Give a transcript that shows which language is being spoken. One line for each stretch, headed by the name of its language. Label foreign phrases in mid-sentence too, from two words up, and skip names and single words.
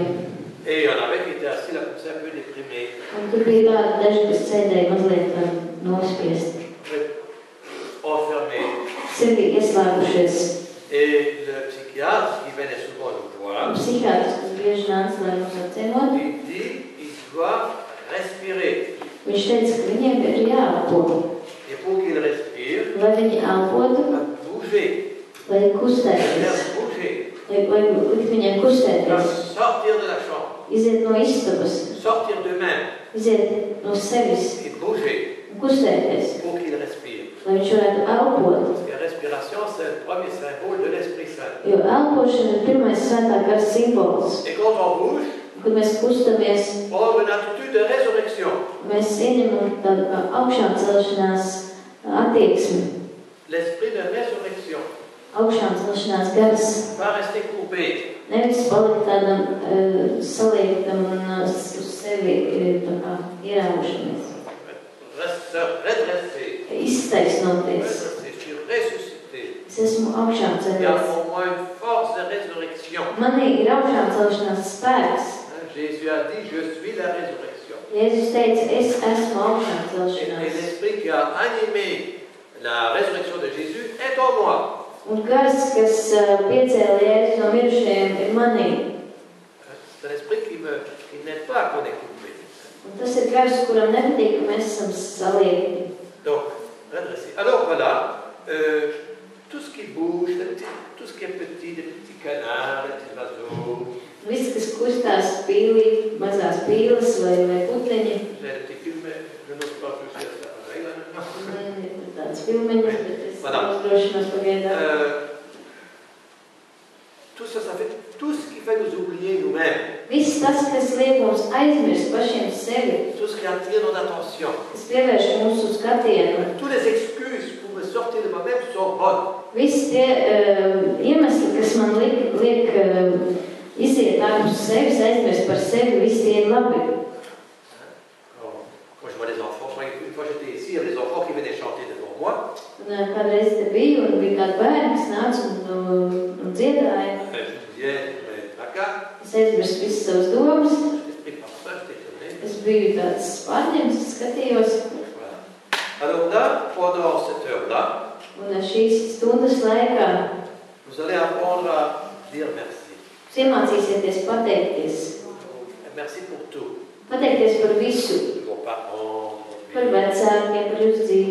French: Et il y en avait qui étaient assis là comme ça, un peu déprimés.
Latvian: Un tur bija tādi daži, kas sēdēja mazliet nospiesti.
French: Enfermés.
Latvian: Sirdī ieslēgušies.
French: Et le psychiatre qui venait souvent nous voir,
Latvian: Psihiatrs, kas bieži nāca, lai mums apciemot,
French: il dit il doit respirer.
Latvian: viņš teica, ka viņiem ir jāelpo.
French: Et pour qu'il respire,
Latvian: Lai viņi elpotu,
French: il va bouger,
Latvian: lai
French: faire
Latvian: kustēties,
French: bouger,
Latvian: lai likt viņiem
French: il va
Latvian: kustēties,
French: sortir de la chambre,
Latvian: iziet no istabas,
French: sortir d'eux-mêmes
Latvian: iziet no sevis
French: et bouger
Latvian: un kustēties,
French: pour qu'il respire.
Latvian: lai viņš varētu elpot.
French: Parce que la respiration, c'est le premier symbole de l'Esprit Saint.
Latvian: Jo elpošana ir pirmais svētā gara simbols.
French: Et quand on bouge,
Latvian: Kad mēs kustamies,
French: on a une attitude de résurrection.
Latvian: mēs ieņemam tādu kā augšām celšanās attieksmi.
French: L'esprit de résurrection
Latvian: Augšām celšanās gars.
French: va rester courbé.
Latvian: Nevis palikt tādam saliektam un uz sevi tā kā ieraušanos.
French: Se redresser.
Latvian: Iztaisnoties.
French: Redresser, je suis ressuscité.
Latvian: Es esmu augšām
French: Il y a
Latvian: celies.
French: en moi une force de résurrection.
Latvian: Manī ir augšām celšanās spēks.
French: Jésus a dit, je suis la résurrection.
Latvian: Jēzus teica, es esmu augšām
French: Et
Latvian: celšanās.
French: l'esprit qui a animé la résurrection de Jésus est en moi.
Latvian: Un gars, kas piecēla Jēzus no mirušajiem, ir manī.
French: C'est un esprit qui n'aide pas qu'on est courbé.
Latvian: Un tas ir gars, kuram nepatīk, ka mēs esam saliekti.
French: Donc, redresser. Alors voilà, tout ce qui bouge, tout ce qui est petit, des petits canards, des petits oiseaux.
Latvian: Viss, kas kustās pīlī, mazās pīles vai puteņi.
French: J'ai des petits films, je n'ose pas toucher à ça pareil là maintenant.
Latvian: Ir tāds filmeņas, bet es
French: Voilà.
Latvian: uzdrošinos pagaidām.
French: Tout ça, ça fait tout ce qui fait nous oublier nous-mêmes.
Latvian: Viss tas, kas liek mums aizmirst pašiem sevi,
French: Tout ce qui attire notre attention.
Latvian: kas pievērš mūsu skatienu.
French: Toutes les excuses pour me sortir de moi-même sont bonnes.
Latvian: Visi tie iemesli, kas man liek Iziet ārpus sevis, aizmirst par sevi, viss tie ir labi.
French: Quand je vois les enfants, une fois j'étais ici, il y avait des enfants qui venaient chanter devant moi.
Latvian: Un kādreiz te biju un bija kādi bērni, kas nāca un dziedāja.
French: Je me disais, mais tracas.
Latvian: Es aizmirstu visas savas domas.
French: J'étais pris par ça, j'étais étonné.
Latvian: Es biju tāds pārņemts, skatījos.
French: Voilà. Alors là, pendant cette heure-là,
Latvian: Un šīs stundas laikā
French: vous allez apprendre à dire merci.
Latvian: jūs iemācīsieties pateikties.
French: Merci pour tout.
Latvian: Pateikties par visu.
French: Vos parents,
Latvian: Par vecākiem, par jūsu dzīvi,